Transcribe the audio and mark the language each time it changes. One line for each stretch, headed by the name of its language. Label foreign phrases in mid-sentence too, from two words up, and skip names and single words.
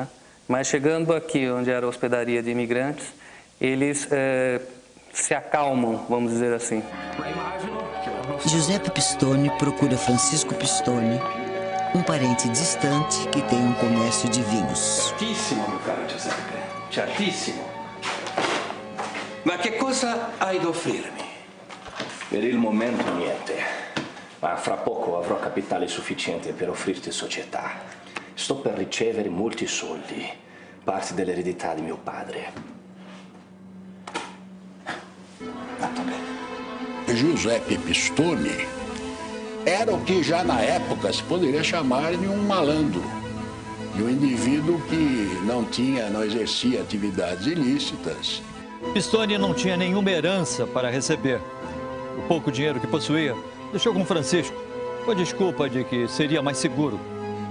Portuguese: Mas chegando aqui, onde era a hospedaria de imigrantes, eles se acalmam, vamos dizer assim. Giuseppe Pistone procura Francisco Pistone, um parente distante que tem um comércio de vinhos.
Italian: Certissimo, mio caro Giuseppe, certissimo. Ma che cosa hai da offrirmi? Per il momento niente, ma fra poco avrò capitale sufficiente per offrirti società. Sto per ricevere molti soldi, parte dell'eredità di mio padre.
Portuguese: Giuseppe Pistone era o que já na época se poderia chamar de um malandro, de um indivíduo que não exercia atividades ilícitas. Pistone não tinha nenhuma herança para receber. O pouco dinheiro que possuía deixou com Francisco, com a desculpa de que seria mais seguro.